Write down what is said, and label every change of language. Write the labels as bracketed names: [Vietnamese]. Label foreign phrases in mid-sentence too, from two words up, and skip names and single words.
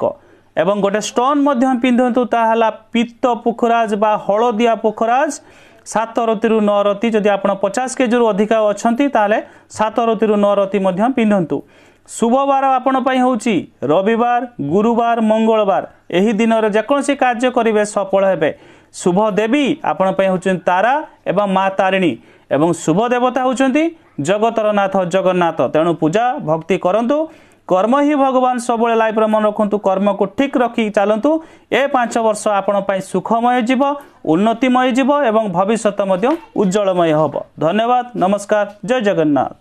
[Odia] ଏବଂ ଗୋଟେ ଷ୍ଟୋନ ମଧ୍ୟ ପିନ୍ଧନ୍ତୁ, ତାହା ହେଲା ପୀତ ପୁଖରାଜ ବା ହଳଦିଆ ପୁଖରାଜ 7 ରତି ରୁ 9 ରତି। ଯଦି ଆପଣ 50 କେଜି ରୁ ଅଧିକା ଅଛନ୍ତି ତାହେଲେ 7 ରତି ରୁ 9 ରତି ମଧ୍ୟ ପିନ୍ଧନ୍ତୁ। ଶୁଭ ବାର ଆପଣ ପାଇଁ ହେଉଛି ରବିବାର, ଗୁରୁବାର, ମଙ୍ଗଳବାର। ଏହି ଦିନରେ ଯେକୌଣସି କାର୍ଯ୍ୟ କରିବେ ସଫଳ ହେବେ। ଶୁଭ ଦେବୀ ଆପଣ ପାଇଁ ହେଉଛନ୍ତି ତାରା ଏବଂ ମା ତାରିଣୀ ଏବଂ ଶୁଭ ଦେବତା ହେଉଛନ୍ତି ଜଗତର ନାଥ ଜଗନ୍ନାଥ। ତେଣୁ ପୂଜା ଭକ୍ତି କରନ୍ତୁ, କର୍ମ ହିଁ ଭଗବାନ ସବୁ ଲାଇଫ ମନେ ରଖନ୍ତୁ କର୍ମକୁ ଠିକ ରଖି ଚାଲନ୍ତୁ ଏ 5 ବର୍ଷ ଆପଣ ସୁଖମୟ ଜୀବନ ଉନ୍ନତିମୟ ଜୀବନ ଏବଂ ଭବିଷ୍ୟ ଉଜ୍ଜ୍ୱଳମୟ ହେବ। ଧନ୍ୟବାଦ। ନମସ୍କାର। ଜୟ ଜଗନ୍ନାଥ।